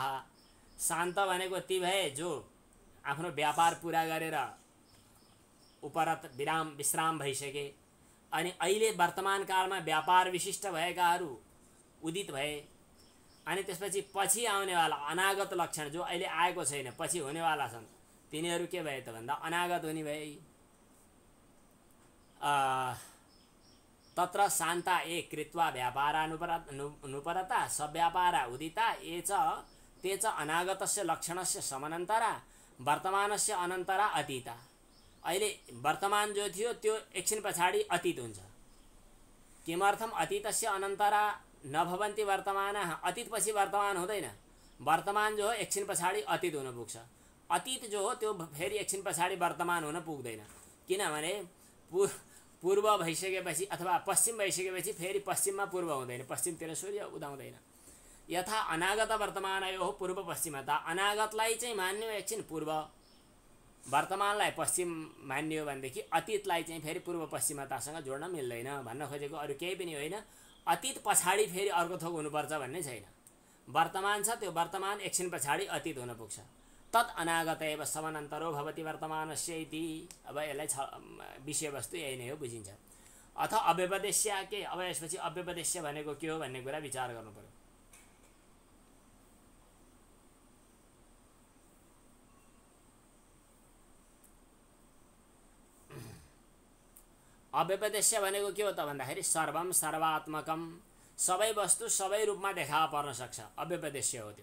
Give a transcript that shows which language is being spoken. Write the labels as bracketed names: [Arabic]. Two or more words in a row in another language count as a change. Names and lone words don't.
[Nepali] शान्त भनेको ती भए जो आफ्नो व्यापार पुरा गरेर उपरत विश्राम भइसके अनि अहिले वर्तमान कालमा व्यापार विशिष्ट भएकाहरू उदित भए। अनि त्यसपछि पछि आउनेवाला अनागत लक्षण जो अहिले आएको छैन पछि हुनेवाला छन् तिनीहरू के भए त भन्दा अनागत हुने भए। [Sanskrit] तत्र शान्ता एक कृत्वा व्यापारानुपरता सव्यापारा उदिता ये च ते च अनागतस्य लक्षणस्य समनन्तरा वर्तमानस्य अनन्तरा अतीता। [Nepali] अहिले वर्तमान जो थियो त्यो एकछिन पछाडि अतीत हुन्छ। [Sanskrit] किमर्थम अतीतस्य अनन्तरा नभवन्ति वर्तमानः। [Nepali] अतीत पछि वर्तमान हुँदैन। वर्तमान जो हो एकछिन पछाडि अतीत हुन पुग्छ। अतीत जो हो त्यो फेरि एकछिन पछाडि वर्तमान हुन पुग्दैन। किनभने पूर्व भइसकेपछि अथवा पश्चिम भइसकेपछि फेरि पश्चिममा पूर्व हुँदैन, पश्चिमतिर सूर्य उदाउँदैन। [Sanskrit] यथा अनागत वर्तमानयोः पूर्व पश्चिमता। [Nepali] अनागतलाई चाहिँ मान्यो एकछिन पूर्व, वर्तमानलाई पश्चिम मान्यो भनेदेखि अतीतलाई चाहिँ फेरि पूर्व पश्चिमतासँग जोड्न मिल्दैन। भन्न खोजेको अरू केही पनि होइन, अतीत पछाडि फेरि अर्को थोक हुनुपर्छ भन्ने छैन। वर्तमान छ त्यो वर्तमान एकछिन पछाडि अतीत हुन पुग्छ। [Sanskrit] तत् अनागत एव समनन्तरो भवति वर्तमानस्य इति। [Nepali] अब यसलाई विषयवस्तु यही नै हो, बुझिन्छ। [Sanskrit] अथ अव्यपदेश्य [Nepali] के, अब यसपछि अव्यपदेश्य भनेको के हो भन्ने कुरा विचार गर्नु पर्यो। अव्यपदेश्य भनेको के हो त भन्दाखेरि [Sanskrit] सर्वम सर्वात्मकम, [Nepali] सबै वस्तु सबै रूपमा देखा पर्न सक्छ, अव्यपदेश्य हो त्यो।